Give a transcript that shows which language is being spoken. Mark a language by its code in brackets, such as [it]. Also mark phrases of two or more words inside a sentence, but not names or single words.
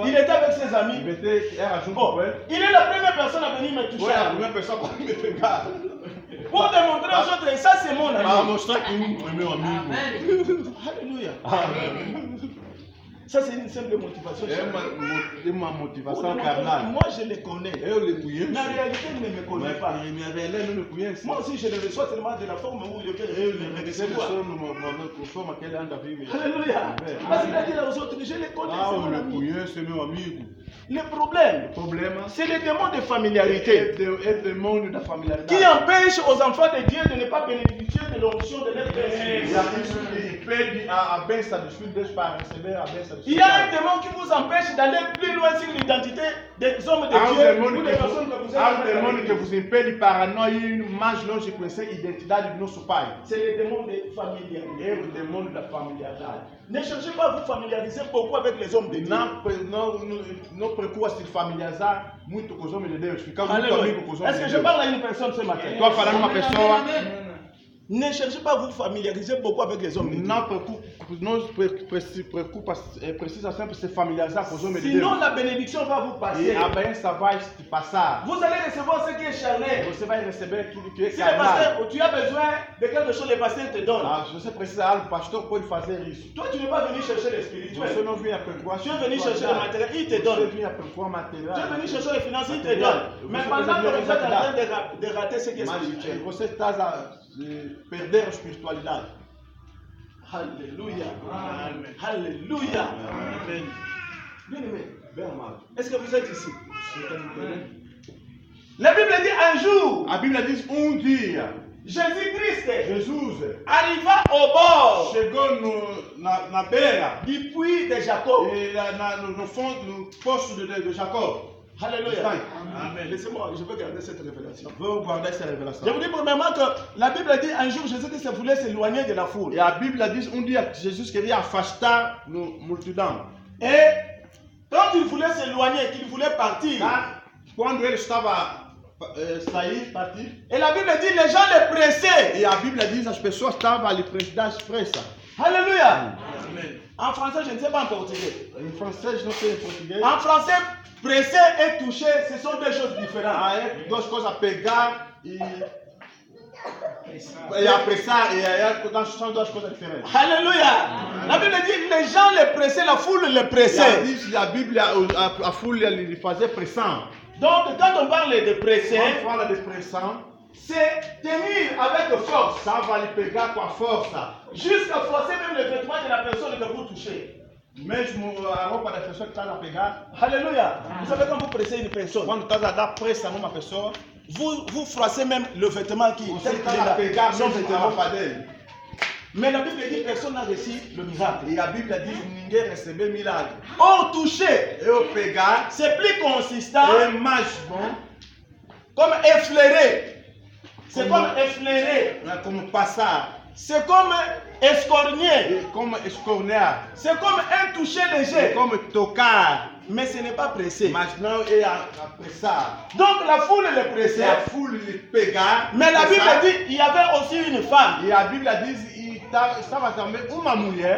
[fr] Il était avec ses amis. [pt] Era junto [fr] Bon, [pt] com ele. [fr] il est la première personne à venir me [pt] Foi [fr] toucher. [pt] a primeira pessoa para me pegar. [fr] Pour démontrer aux autres, ça c'est mon [pt] Para [fr] ami. [pt] mostrar que é meu amigo. [fr] Alléluia. [pt] Amém. [fr] Ça c'est une simple motivation. [pt] É uma motivação [fr] Moi, [pt] carnal. [fr] je les connais. [pt] Eu lhe conheço. [fr] Mais en réalité, il ne me connaît pas. [pt] Mas minha velha não me conhece. [fr] Moi aussi, je le reçois seulement de la forme où je peux [pt] Eu [fr] le [pt] lhe recebo [fr] recevoir. [pt] só numa forma que ele anda a viver. [fr] Alléluia. Parce qu'il a dit aux autres, je les connais, [pt] Ah, [fr] c'est [pt] eu [fr] mon [pt] lhe [fr] ami. [pt] conheço, é meu amigo. [fr] Le problème, [pt] O problema [fr] c'est le démon de [pt] é [fr] familiarité [pt] o demônio da [fr] qui [pt] familiaridade. [fr] empêche aux enfants de Dieu de ne pas bénéficier de l'onction de leur [pt] E [fr] Père. [pt] isso que impede a bênção dos filhos de Deus para receber a bênção dos [fr] Il y a un démon qui vous empêche d'aller plus loin sur l'identité des hommes de [pt] Há [fr] Dieu [pt] demônio [fr] ou des personnes que vous [pt] há [fr] avez [pt] demônio que [fr] rencontrées. [pt] vos impede para nós ir mais longe e conhecer a identidade do nosso Pai. [fr] C'est le démon de familiarité. [pt] É o demônio da familiaridade. [fr] Ne cherchez pas à vous familiariser beaucoup avec les hommes de Dieu. [pt] Não procura se familiarizar muito com os homens de Deus. Ficar muito [fr] Alléluia. [pt] amigo com os homens [fr] Est-ce [pt] de [fr] que je [pt] Deus. [fr] parle à une personne ce matin? [pt] Estou a falar numa pessoa. [fr] Ne cherchez pas à vous familiariser beaucoup avec les hommes de Dieu. [pt] Não se preocupa, precisa sempre se familiarizar com os homens de [fr] Sinon, [pt] Deus. [fr] la bénédiction va vous [pt] E [fr] passer. [pt] a bênção vai te passar. [fr] Vous allez recevoir ce qui est charnel. [pt] Você vai receber aquilo que é [fr] Si le [pt] carnal. [fr] pasteur, tu as besoin de quelque chose, le pasteur te donne. [pt] Ah, se você precisa de algo, o pastor pode fazer isso. [fr] Toi, tu n'es pas venu chercher le [pt] Você [fr] spirituel. [pt] não vem a procurar. [fr] Tu es venu chercher le matériel, il te [pt] Você [fr] donne. [pt] vem a procurar material. [fr] Tu es venu chercher les finances, il te donne. Mais pendant que vous êtes en train de rater ce qui est [pt] Mas [fr] spirituel. [pt] você está a perder a espiritualidade. [fr] Alléluia. Amen. Alléluia. [pt] Amém. [fr] Bien aimé, [pt] Bem amado. [fr] est-ce que vous êtes ici? [pt] Você está me entendendo? [fr] La Bible dit un jour, [pt] A Bíblia diz dia, [fr] Jésus-Christ [pt] Jesus [fr] arriva au bord [pt] chegou na beira [fr] du puits de Jacob. [pt] e no fundo, no poço de Jacob. [fr] Alléluia. Amen. Laissez-moi, je veux garder cette révélation. [pt] Vou guardar essa [fr] Je [pt] revelação. [fr] vous dis premièrement que la Bible dit un jour Jésus-Christ voulait s'éloigner de la foule. [pt] E a Bíblia diz dia que Jesus queria afastar no multidão. [fr] Et quand il voulait s'éloigner, qu'il voulait partir, [pt] Quando ele estava sair, [fr] partir, et la Bible dit les gens le pressaient. [pt] e a Bíblia diz as pessoas estavam ali das pressa. [fr] Alléluia. [pt] Amém. [fr] En français, je ne sais pas en portugais. [pt] Em francês, não sei em português. [fr] En français, presser et toucher, ce sont deux choses différentes. [pt] Ah, é duas coisas, pegar e apressar, são duas coisas diferentes. [fr] Alléluia. La Bible dit les gens le pressaient, la foule le [pt] E [fr] pressait. [pt] diz a Bíblia, a folha lhe fazer pressão. [fr] Donc, quand on parle de presser, [pt] Quando fala de pressão, [fr] c'est tenir avec force, ça va [pt] lhe pegar com a força. [fr] jusqu'à forcer même les vêtements de la personne que vous touchez. [pt] Mesmo a roupa da pessoa que está a pegar, [fr] Alléluia. Vous savez quand vous pressez une personne, [pt] quando está a dar pressa numa pessoa, [fr] vous froissez même le vêtement qui [pt] você [fr] tel qu'il est [pt] está a [fr] là, [pt] pegar [fr] son [pt] mesmo a [fr] vêtement. [pt] roupa dele. [fr] Mais la Bible dit personne n'a reçu le miracle. [pt] E a Bíblia diz que ninguém recebeu milagre. [fr] Or, toucher, [pt] Eu pegar [fr] c'est plus consistant [pt] é mais bom, [fr] comme effleurer. C'est Comment? comme effleurer. [pt] não é como passar, [fr] C'est comme escorner. [pt] é como escornear, [fr] C'est comme un toucher [pt] é [fr] léger. [pt] como tocar, [fr] Mais ce n'est pas pressé. [pt] mas não é apressar. [fr] Donc la foule est pressée. [pt] É a foule lhe pegar. [fr] Mais la Bible [pt] apressar. [fr] dit il y avait aussi une femme. [pt] E a Bíblia diz e estava também uma mulher.